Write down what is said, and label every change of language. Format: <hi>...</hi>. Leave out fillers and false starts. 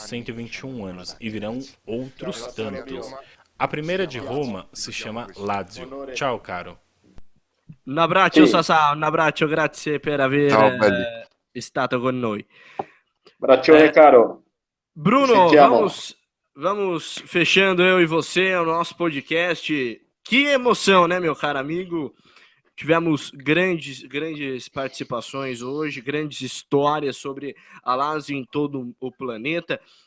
<pt>121 anos e virão outros tantos. A primeira de Roma se chama Lazio. Tchau, caro.</pt> <it>Un abbraccio, Sassá, un abbraccio, grazie per aver stato con noi. Abbraccione, caro.</it> <pt>Bruno, vamos fechando eu e você o nosso podcast. Que emoção, né, meu caro amigo? Tivemos grandes participações hoje, grandes histórias sobre a Lazio em todo o planeta.</pt>